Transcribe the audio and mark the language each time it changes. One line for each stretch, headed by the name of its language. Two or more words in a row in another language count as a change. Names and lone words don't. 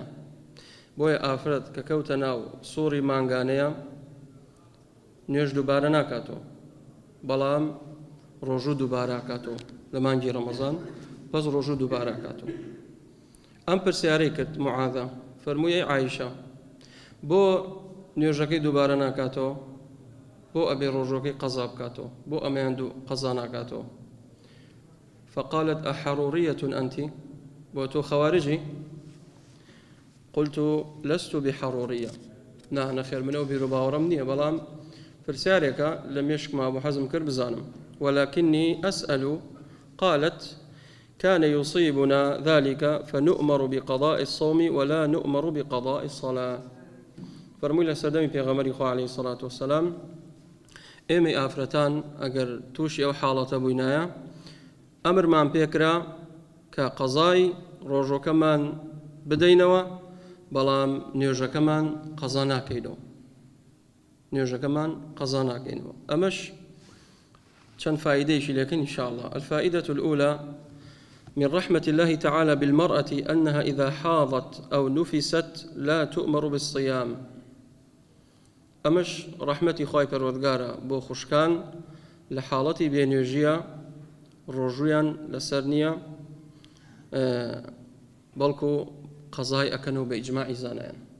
Central Kurdish: بۆیە ئافرەت کە کەوتە ناو سووڕی مانگانەیە نوێژ دووبارە ناکاتەوە، بەڵام ڕۆژوو دووبارە کاتەوە لە مانگی ڕەمەزان، بەس ڕۆژوو دووبارە کاتەوە. ئەم پرسیارەی کرد معاذە، فەرمووی: عایشە، بۆ نوێژەکەی دووبارە ناکاتەوە؟ بۆ ئەبێ ڕۆژەکەی قەزا بکاتەوە؟ بۆ ئەمەیان دوو قەزا ناکاتەوە؟
Arabic: فقالت: أحرورية أنت؟
Central Kurdish: بۆ تۆ خەوارجی؟
Arabic: قلت: لست بحرورية.
Central Kurdish: نەخێر منەوە بیرروباوەڕەم نییە، بەڵام پرسیارێکە لە مێشکما بۆ حەزم کرد بزانم.
Arabic: ولكني أسأل. قالت: كان يصيبنا ذلك فنؤمر بقضاء الصوم ولا نؤمر بقضاء الصلاة.
Central Kurdish: فرمووی لە سەردەمی پێغەمبەری خوا
Arabic: عەلەیهی سەڵات وەسەلام
Central Kurdish: ئێمەی ئافرەتان ئەگەر تووشی ئەو حاڵەتە بووینایە ئەمرمان پێکرا کە قەزای ڕۆژۆکەمان بدەینەوە، بەڵام نوێژەکەمان قەزا ناکەینەوە. نوێژەکەمان قەزا ناکەینەوە. ئەمەش چەند فائدەیەکی لێکن
Arabic: إن شاء الله. الفائدة الأولى: من رحمة الله تعالى بالمرأة أنها إذا حاضت أو نفست لا تؤمر بالصيام.
Central Kurdish: أمش رحمتي خواي پروردگارە بۆ خوشکان لە حاڵەتی بێنوێژیە ڕۆژویان لەسەر نییە، بەڵکو قەزای ئەکەنەوە بە ئیجماعی زانایان.